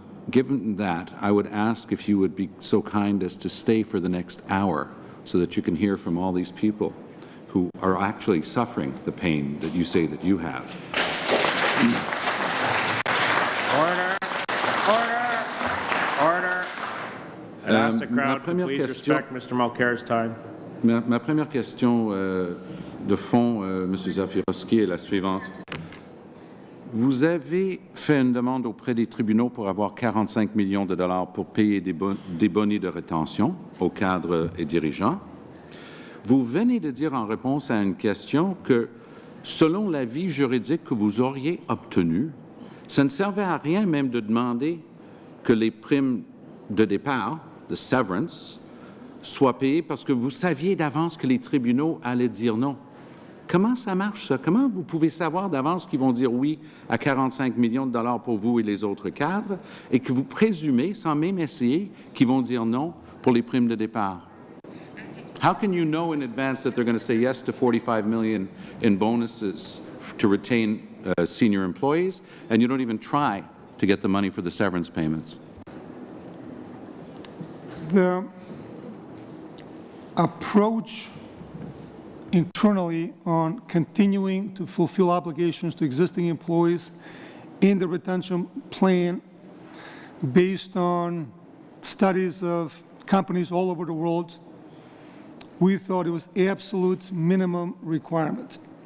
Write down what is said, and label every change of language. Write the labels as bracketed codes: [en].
[en] Given that, I would ask if you would be so kind as to stay for the next hour so that you can hear from all these people who are actually suffering the pain that you say that you have. Order! Order! Order! And ask the crowd to please respect Mr. Mulcair's time. [fr] Ma première question de fond, M. Zafirowski, est la suivante. Vous avez fait une demande auprès des tribunaux pour avoir 45 millions de dollars pour payer des bonus de rétention aux cadres et dirigeants. Vous venez de dire en réponse à une question que, selon l'avis juridique que vous auriez obtenu, ça ne servait à rien même de demander que les primes de départ, de severance, soient payées parce que vous saviez d'avance que les tribunaux allaient dire non. Comment ça marche, ça? Comment vous pouvez savoir d'avance qu'ils vont dire oui à 45 millions de dollars pour vous et les autres cadres et que vous présumez, sans même essayer, qu'ils vont dire non pour les primes de départ? [en] How can you know in advance that they're going to say yes to 45 million in bonuses to retain senior employees, and you don't even try to get the money for the severance payments? The approach internally on continuing to fulfill obligations to existing employees in the retention plan based on studies of companies all over the world, we thought it was absolute minimum requirement.